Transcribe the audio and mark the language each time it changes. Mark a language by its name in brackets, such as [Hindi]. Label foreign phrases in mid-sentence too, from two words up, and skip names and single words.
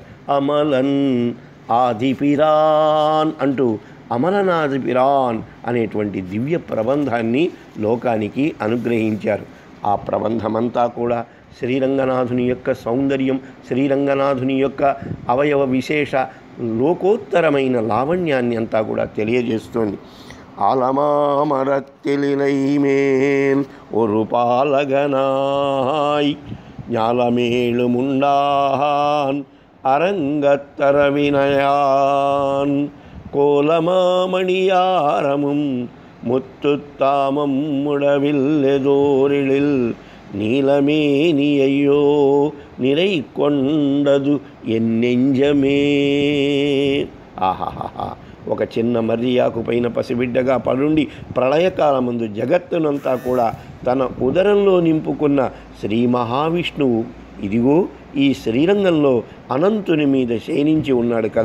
[Telugu] అమలన్ ఆదిపిరాన్ అంటూ అమలనాదిపిరాన్ అనేటువంటి దివ్య ప్రబంధాన్ని లోకానికి అనుగ్రహించారు. ఆ ప్రబంధమంతా కూడా శ్రీరంగనాథుని యొక్క సౌందర్యం, శ్రీరంగనాథుని యొక్క అవయవ విశేష లోకోత్తరమైన లావణ్యాన్ని అంతా కూడా తెలియజేస్తోంది. [Tamil] ఆలమామరత్తిలినైమేన్ ஒரு பாலகனாய் ஞாலமேழுமுண்டான் அரங்கத்தரவினயான் கோலமாமணியாரமும் முத்துத்தாமம் முடவில்லெதோரிழில் நீலமேனியையோ நிறை கொண்டது என்னெஞ்சமே. [Telugu] ఆహాహా! ఒక చిన్న మర్రియాకు పైన పసిబిడ్డగా పడుండి ప్రళయకాలమందు జగత్తునంతా కూడా తన ఉదరంలో నింపుకున్న శ్రీ మహావిష్ణువు ఇదిగో ఈ శ్రీరంగంలో అనంతుని మీద శయనించి ఉన్నాడు కదా.